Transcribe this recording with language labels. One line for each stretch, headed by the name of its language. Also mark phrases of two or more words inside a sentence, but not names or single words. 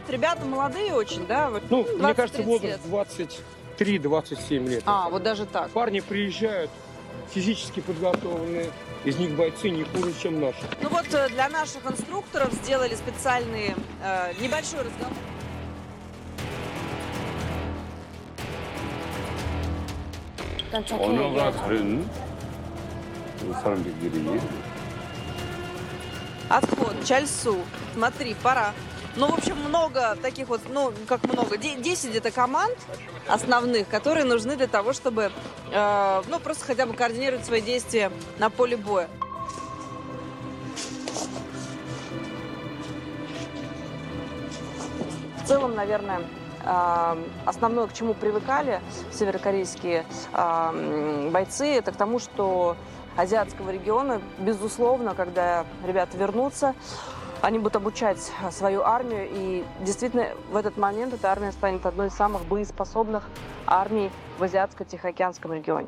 Russian: Ребята молодые очень, да? Вот, Ну, мне 20-30 кажется, лет. возраст 23-27 лет. А, вот даже так. Парни приезжают физически подготовленные, из них бойцы не хуже, чем наши. Ну вот для наших инструкторов сделали специальный небольшой разговор.
Korean: 언어가 다른 그 사람들끼리.
Russian: Отход, чальсу. Смотри, пора. Ну, в общем, много таких вот, ну, как много, 10 где-то команд основных, которые нужны для того, чтобы, ну, просто хотя бы координировать свои действия на поле боя. В целом, наверное, основное, к чему привыкали северокорейские бойцы, это к тому, что азиатского региона, безусловно, когда ребята вернутся, они будут обучать свою армию, и действительно в этот момент эта армия станет одной из самых боеспособных армий в Азиатско-Тихоокеанском регионе.